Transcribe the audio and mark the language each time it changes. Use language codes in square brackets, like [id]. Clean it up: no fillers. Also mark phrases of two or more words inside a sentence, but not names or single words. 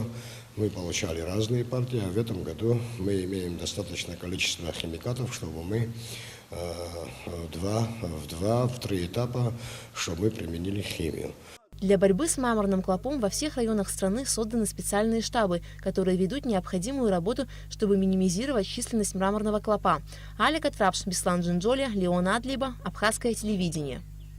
[ru] Мы получали разные партии, а в этом году мы имеем достаточное количество химикатов, чтобы мы в 3 этапа, чтобы мы применили химию. Для борьбы с мраморным клопом во всех районах страны созданы специальные штабы, которые ведут необходимую работу, чтобы минимизировать численность мраморного клопа. Алика Трапш, Беслан Джинджоли, Леон Адлиба, Абхазское телевидение.